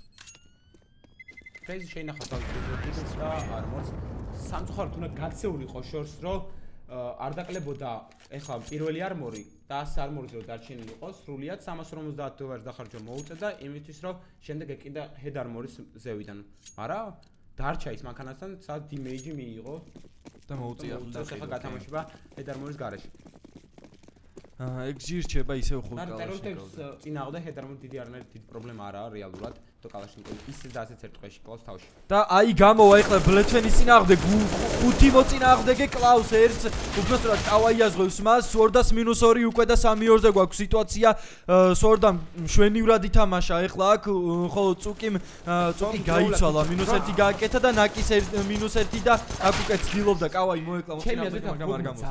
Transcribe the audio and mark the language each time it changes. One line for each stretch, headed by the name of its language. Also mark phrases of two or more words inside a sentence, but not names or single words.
Georgian: Crazy შეინახავს თავის და არმორს სამწუხაროდ უნდა გაქცეულიყო შორს, რომ არ დაკლებოდა ეხლა პირველი არმორი და 100 არმორზე რომ დარჩენილი იყოს, სრულიად $350 დახარჯვა მოუწე და იმისთვის რომ შემდეგ ეკიდა
English: head armor-
Georgian: ის ზევიდან. მაგრამ დარჩა ის მანქანასთან, სადაც damage მიიღო და მოუწია ეხლა გათამაშება
English: head armor-
Georgian: ის გარეშე. XG რჩება ისევ 5 კალაშნიკოვს. ტერორისტებს წინააღმდეგ
English: head armor
Georgian: დიდი არანაირი დიდი პრობლემა არაა რეალურად. და კალაშნიკოვი ისე და ასეც ერთ დღეში კლავს თავში. და აი გამოვა ეხლა ბლეთვენის წინააღმდეგ 5 მოწინააღმდეგე კლავს ერთს, უბრალოდ კავაი აზღვევს მას, Sword-ას -2 უკვე და 3-2-ზე გვაქვს სიტუაცია. Sword-ამ შვენივრად ითამაშა ეხლა აქ, ხოლო წუკი გაიცვალა, -1 გააკეთა და ნაკის -1 და აქ უკვე ცდილობდა კავაი მოეკლა მოწინააღმდეგე, მაგრამ არ გამოსცა.